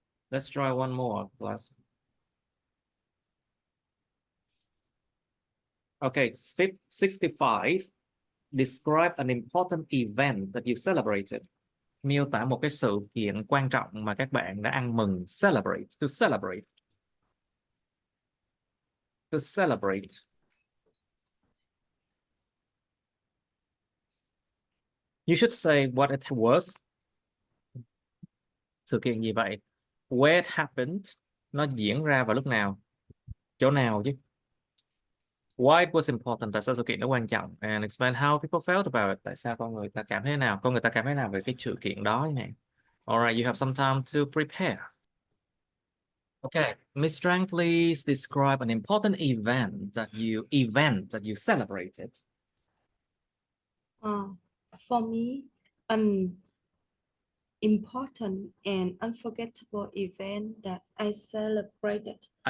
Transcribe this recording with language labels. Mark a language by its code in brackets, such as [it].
[en] Let's try one more, class. Okay, 65. Describe an important event that you celebrated. [vi] Miêu tả một cái sự kiện quan trọng mà các bạn đã ăn mừng. [en] Celebrate. To celebrate. To celebrate. You should say what it was. [vi] Sự kiện gì vậy? [en] Where it happened. [vi] Nó diễn ra vào lúc nào? Chỗ nào chứ? [en] Why it was important. [vi] Tại sao sự kiện nó quan trọng? [en] And explain how people felt about it. [vi] Tại sao con người ta cảm thấy nào? Con người ta cảm thấy nào về cái sự kiện đó này? [en] Alright, you have some time to prepare. Okay, Miss Trang, please describe an important event that you celebrated. For me, an important and unforgettable event that I celebrated.